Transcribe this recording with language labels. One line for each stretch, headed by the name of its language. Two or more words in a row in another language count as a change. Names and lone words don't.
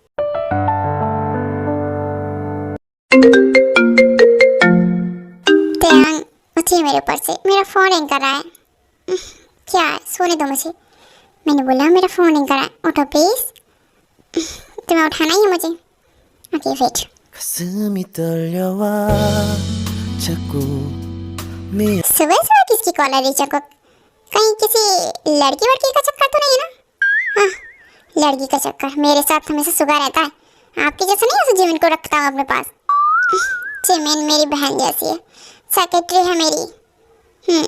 Hindi: त्यान उठी मेरे ऊपर से, मेरा फोन रिंग कर रहा है। क्या है, सोने दो मुझे। मैंने बोला मेरा फोन रिंग कर रहा है, उठो प्लीज। तुम्हें उठाना ही है मुझे।
English: okay wait.
Korean: 가슴이 떨려와 자꾸 미안
Hindi: सुबह सुबह किसकी कॉल आ रही है? कहीं किसी लड़की वड़की का चक्कर तो नहीं है ना? हाँ, लड़की का चक्कर मेरे साथ हमेशा सुबह रहता है। आपकी जैसा नहीं है, जिमिन को रखता हूँ अपने पास। जिमिन मेरी बहन जैसी है, सेक्रेटरी है मेरी।